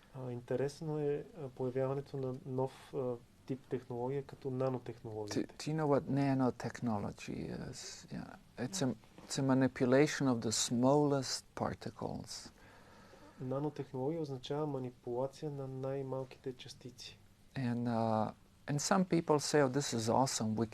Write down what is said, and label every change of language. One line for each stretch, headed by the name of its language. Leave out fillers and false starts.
Bulgarian: Интересно е появяването на нов тип технология като нанотехнологията.
English: Do you know what nanotechnology is? Yeah. It's a manipulation of the smallest particles.
Bulgarian: Нанотехнология означава манипулация на най-малките частици.
English: And some people say, oh, this is awesome.